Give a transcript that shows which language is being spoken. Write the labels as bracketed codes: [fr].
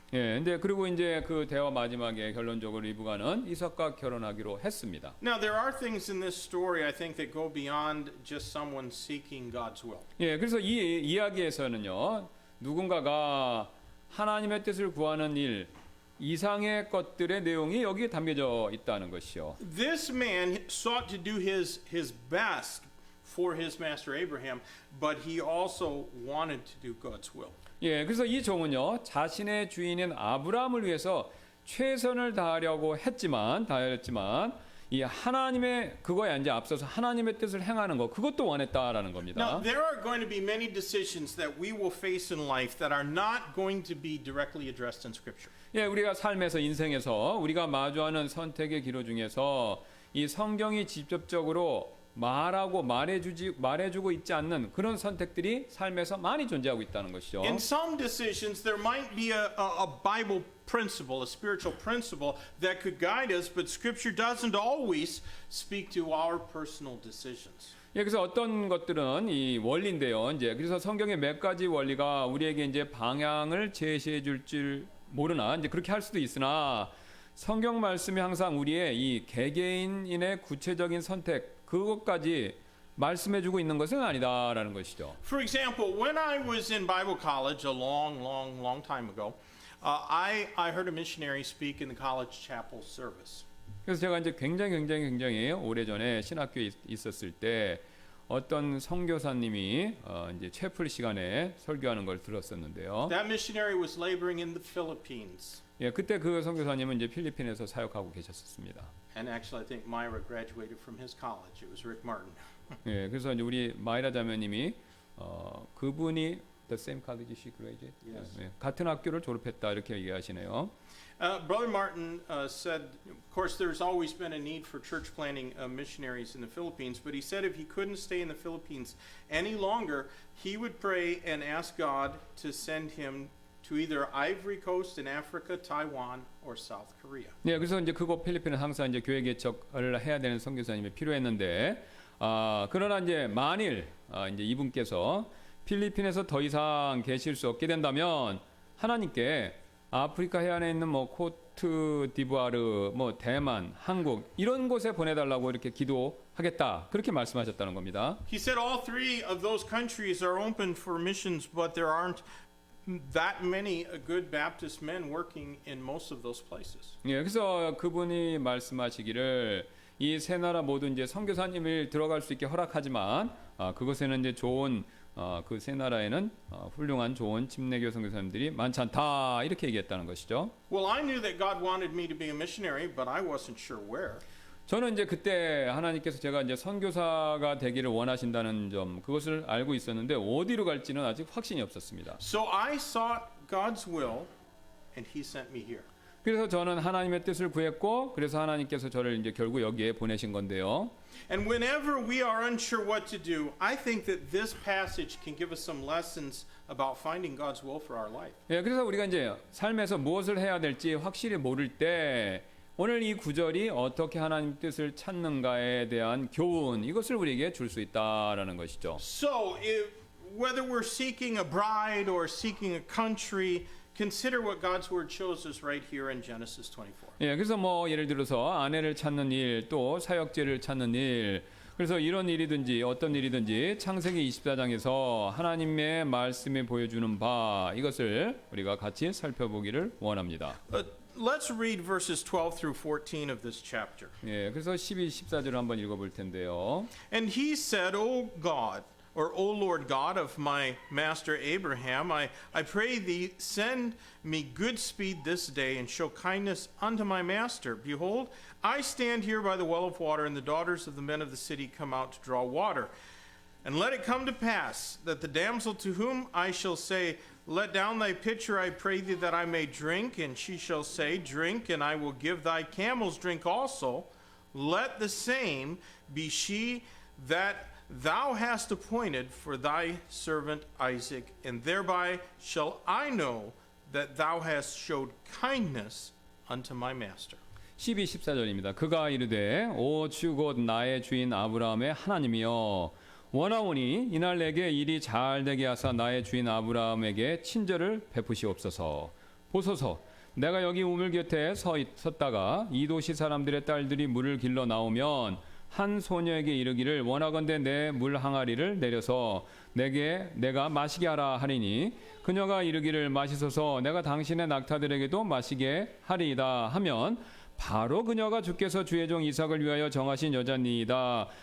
[ko] 예, 근데 그리고 이제 그 대화 마지막에 결론적으로 리브가는 이삭과 결혼하기로 했습니다. [en] Now, there are things in this story, I think, that go beyond just someone seeking God's will. [ko] 예, 그래서 이 이야기에서는요, 누군가가 하나님의 뜻을 구하는 일 이상의 것들의 내용이 여기에 담겨져 있다는 것이요. [en] This man sought to do his best for his master Abraham, but he also wanted to do God's will. [ko] 예, 그래서 이 종은요, 자신의 주인인 아브라함을 위해서 최선을 다하려고 했지만 이 하나님의 그거에 이제 앞서서 하나님의 뜻을 행하는 거 그것도 원했다라는 겁니다. [en] Now, there are going to be many decisions that we will face in life that are not going to be directly addressed in Scripture. [ko] 예, 우리가 삶에서 인생에서 우리가 마주하는 선택의 기로 중에서 이 성경이 직접적으로 말해주고 있지 않는 그런 선택들이 삶에서 많이 존재하고 있다는 것이죠. [en] In some decisions, there might be a Bible principle, a spiritual principle that could guide us, but Scripture doesn't always speak to our personal decisions. [ko] 예, 그래서 어떤 것들은 이 원리인데요. 이제 그래서 성경의 몇 가지 원리가 우리에게 이제 방향을 제시해 줄 줄 모르나 이제 그렇게 할 수도 있으나 성경 말씀이 항상 우리의 이 개개인의 구체적인 선택 그것까지 말씀해주고 있는 것은 아니다라는 것이죠. [en] For example, when I was in Bible college a long time ago, I heard a missionary speak in the college chapel service. [ko] 그래서 제가 이제 굉장히 오래전에 신학교에 있었을 때 어떤 선교사님이 이제 채플 시간에 설교하는 걸 들었었는데요. [en] That missionary was laboring in the Philippines. [ko] 예, 그때 그 선교사님은 이제 필리핀에서 사역하고 계셨었습니다. [en] And actually, I think Myra graduated from his college. It was Rick Martin. [ko] 예, 그래서 이제 우리 마이라 자매님이 그분이 [en] the same college she graduated. Yes. [ko] 예, 같은 학교를 졸업했다 이렇게 얘기하시네요. [en] Brother Martin said, of course, there's always been a need for church planting missionaries in the Philippines, but he said if he couldn't stay in the Philippines any longer, he would pray and ask God to send him to either Ivory Coast in Africa, Taiwan, or South Korea. [ko] 네, 그래서 이제 그곳 필리핀은 항상 이제 교회 개척을 해야 되는 선교사님이 필요했는데, 그러나 이제 만일 이제 이분께서 필리핀에서 더 이상 계실 수 없게 된다면 하나님께 아프리카 해안에 있는 뭐 코트 디부아르, 뭐 대만, 한국 이런 곳에 보내달라고 이렇게 기도하겠다 그렇게 말씀하셨다는 겁니다. [en] He said all three of those countries are open for missions, but there aren't that many good Baptist men working in most of those places. [ko] 예, 그래서 그분이 말씀하시기를 이 세 나라 모두 이제 선교사님을 들어갈 수 있게 허락하지만 그곳에는 이제 좋은 그 세 나라에는 훌륭한 좋은 침례교 선교사님들이 많지 않다 이렇게 얘기했다는 것이죠. [en] Well, I knew that God wanted me to be a missionary, but I wasn't sure where. [ko] 저는 이제 그때 하나님께서 제가 이제 선교사가 되기를 원하신다는 점 그것을 알고 있었는데 어디로 갈지는 아직 확신이 없었습니다. [en] So I sought God's will, and He sent me here. [ko] 그래서 저는 하나님의 뜻을 구했고 그래서 하나님께서 저를 이제 결국 여기에 보내신 건데요. [en] And whenever we are unsure what to do, I think that this passage can give us some lessons about finding God's will for our life. [ko] 예, 그래서 우리가 이제 삶에서 무엇을 해야 될지 확실히 모를 때 오늘 이 구절이 어떻게 하나님 뜻을 찾는가에 대한 교훈 이것을 우리에게 줄 수 있다라는 것이죠. [en] So, whether we're seeking a bride or seeking a country, consider what God's word shows us right here in Genesis 24. [ko] 예, 그래서 뭐 예를 들어서 아내를 찾는 일, 또 사역제를 찾는 일, 그래서 이런 일이든지 어떤 일이든지 창세기 24장에서 하나님의 말씀이 보여주는 바 이것을 우리가 같이 살펴보기를 원합니다. [en] Let's read verses 12 through 14 of this chapter. [ko] 예, 그래서 12, 14절을 한번 읽어볼 텐데요. [en] And he said, O God, or O Lord God of my master Abraham, I pray thee, send me good speed this day, and show kindness unto my master. Behold, I stand here by the well of water, and the daughters of the men of the city come out to draw water. And let it come to pass that the damsel to whom I shall say, Let down thy pitcher, I pray thee, that I may drink, and she shall say, Drink, and I will give thy camels drink also. Let the same be she that thou hast appointed for thy servant Isaac, and thereby shall I know that thou hast showed kindness unto my master. [ko] 12, 14절입니다. 그가 이르되 오 주 곧 나의 주인 아브라함의 하나님이여 원하오니 이날 내게 일이 잘 되게 하사 나의 주인 아브라함에게 친절을 베푸시옵소서. 보소서 내가 여기 우물 곁에 섰다가 이 도시 사람들의 딸들이 물을 길러 나오면 한 소녀에게 이르기를 원하건대 내 물 항아리를 내려서 내가 마시게 하라 하리니 그녀가 이르기를 마시소서 내가 당신의 낙타들에게도 마시게 하리이다 하면 바로 그녀가 주께서 주의 종 이삭을 위하여 정하신 여자니이다.